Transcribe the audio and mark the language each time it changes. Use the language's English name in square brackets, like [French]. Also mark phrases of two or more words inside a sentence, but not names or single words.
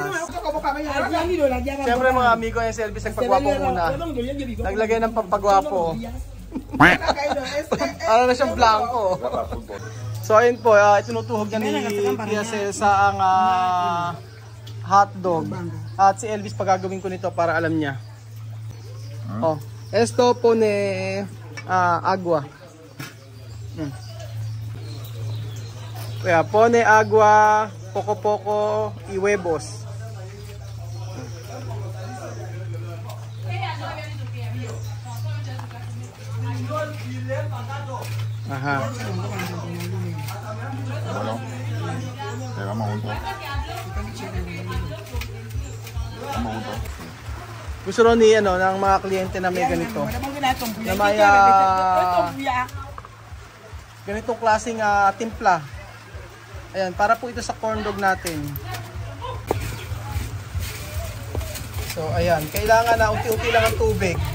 [Filipino] Siyempre mga amigo, yung service nagpagwapo muna. Naglagay ng pampagwapo. Ano na siyang blanco. So ayun po, itinutuhog niya ni Tia Celsa ang hotdog. At si Elvis pagagawin ko nito para alam niya. [Spanish] Oh, esto pone agua. Kaya pone agua, poco y huevos. Ajá. Bueno, llegamos juntos. Vamos juntos. [Filipino] Gusto ron ni ng mga kliyente na may ganito. Na may ganitong klaseng timpla. Ayan, para po ito sa corn dog natin. So ayan, kailangan na unti-unti lang ang tubig.